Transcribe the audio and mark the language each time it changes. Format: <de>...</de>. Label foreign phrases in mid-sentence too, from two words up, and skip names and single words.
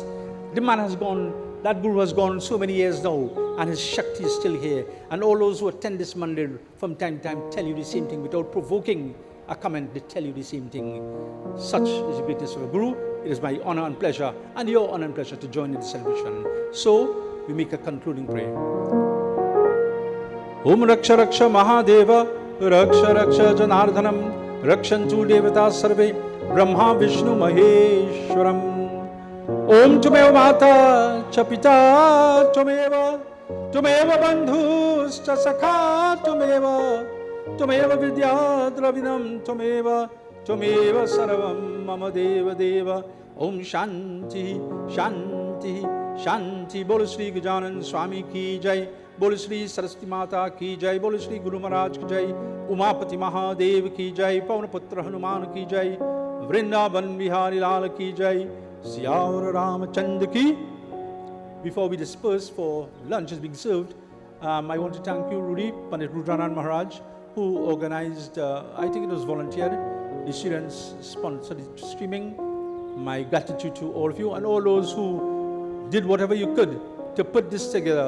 <en>The man has gone, that guru has gone so many years now, and his Shakti is still here. And all those who attend this mandir from time to time tell you the same thing without provoking a comment. They tell you the same thing. Such is the greatness of a guru. It is my honor and pleasure, and your honor and pleasure to join in the celebration. So, we make a concluding prayer.</en> <sa>ॐ रक्ष रक्ष महादेव, रक्ष रक्ष जनार्दनम्, रक्षन्तु देवता सर्वे, ब्रह्म विष्णु महेश्वरम्. ॐ त्वमेव माता चपिता त्वमेव, त्वमेव बन्धुश्चसखा त्वमेव, त्वमेव विद्या द्रविणं त्वमेव, त्वमेव सर्वं मम देव देव. ॐ शान्तिः, शान्तिः, शान्तिः.</sa> <hi>बोलो श्री गजानन स्वामी की जय। बोलो श्री सरस्वती माता की जय. बोलो श्री गुरु महाराज की जय। उमापति महादेव की जय. पवनपुत्र हनुमान की जय। वृंदावन विहारी लाल की जय. सियावर रामचंद की.</hi> <en>Before we disperse for lunch is being served, I want to thank you, Rudy, Pandit Rudranan Maharaj, who organized, I think it was volunteered, the students sponsored the streaming. My gratitude to all of you and all those who did whatever you could to put this together.</en>